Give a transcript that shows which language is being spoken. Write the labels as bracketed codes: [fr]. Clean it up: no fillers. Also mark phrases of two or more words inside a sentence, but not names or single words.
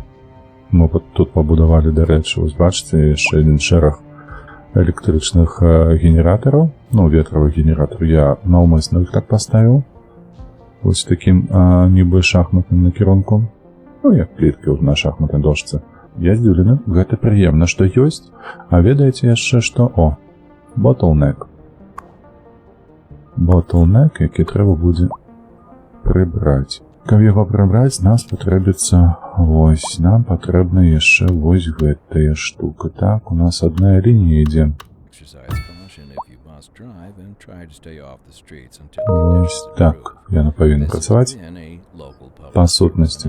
[be] Мы тут пабудавалі, дарэчы, вось бачыце, яшчэ адзін шэраг электрычных генератараў. Ну, ветравых генератараў. Я наўмысна іх так паставіў. Вось такім нібы шахматным накірунком. Ну, як пліткі на шахматнай дошцы. Я здзіўлены, гэта прыемна, што ёсць. А ведаеце яшчэ што? О, bottleneck. Bottleneck, які трэба будзе прыбраць. Каб яго прыбраць, нам патрэбна яшчэ вось гэтая штука. Так, у нас адна лінія ідзе. Ось так, яна павінна працаваць па сутнасці.